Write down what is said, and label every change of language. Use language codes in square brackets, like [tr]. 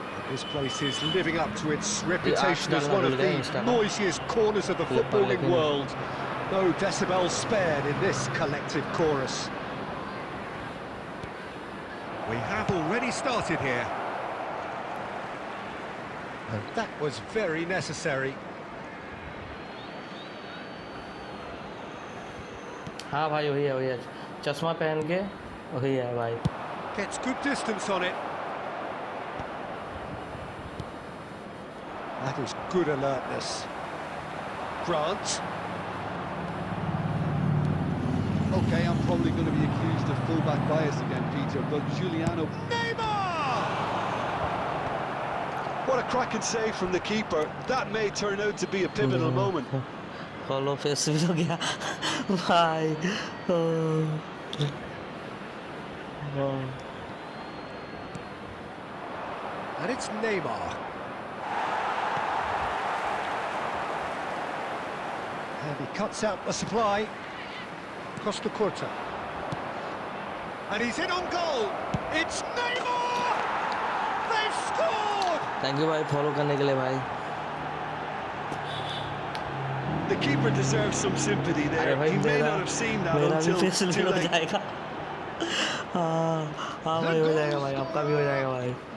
[en] This place is living up to its reputation as one of the noisiest corners of the footballing world. No decibels spared in this collective chorus. We have already started here. And that was very necessary. [hi] हाँ भाई वही है चश्मा पहन के वही है भाई. [en] Gets good distance on it. That is good alertness. Grant. Okay, I'm probably going to be accused of fullback bias again, Peter, but Giuliano... Neymar! What a cracking save from the keeper. That may turn out to be a pivotal moment. Follow face [hi] भी हो गया भाई. [en] And it's Neymar. And he cuts out the supply. Costa Curta. And he's in on goal. It's Neymar! They've scored! Thank you [hi] भाई follow करने के लिए भाई. [en] The keeper deserves some sympathy there. He may not have seen that until too late. [hi] हाँ भाई हो जाएगा भाई, आपका भी हो जाएगा भाई.